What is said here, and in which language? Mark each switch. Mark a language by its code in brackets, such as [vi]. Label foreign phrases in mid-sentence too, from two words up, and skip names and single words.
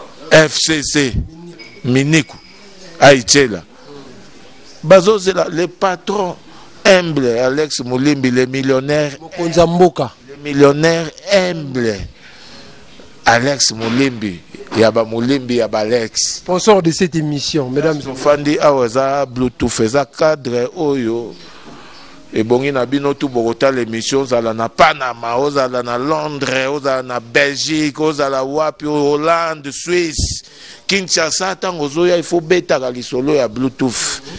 [fr] F C C. Miniku. Aichela. Bazozela le patron humble, Alex Moulimbi, le millionnaire. [ln] Mokonzi ya mboka. [fr] Le millionnaire humble. [ln] Alex Moulimbi. Yaba Moulimbi, yaba Alex. [fr] Sponsor de cette émission, mesdames et messieurs. [ln] Sofandi, awa eza Bluetooth, eza cadre oyo. Ebongi na bino tu bokota l'émission, ozala na Panama, ozala na Londres, ozala na Belgique, ozala wapi, Hollande, Suisse, Kinshasa, tango ozoya, [fr] il faut [ln] betaka lisolo ya Bluetooth.